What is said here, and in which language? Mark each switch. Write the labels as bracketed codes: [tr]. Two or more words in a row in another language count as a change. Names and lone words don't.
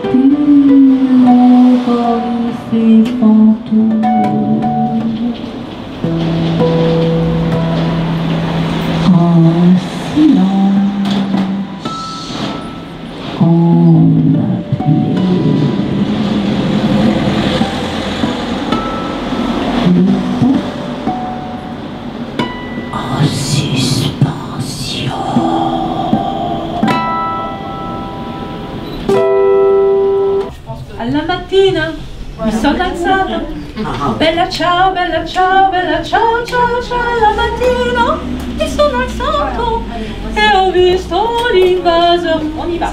[fr] ces fantômes en silence, en appelait le temps en suspension. [it] Alla mattina mi sono alzata, bella ciao, bella ciao, bella ciao, ciao, ciao. La mattina mi sono alzato e ho visto l'invaso. [fr] On y va.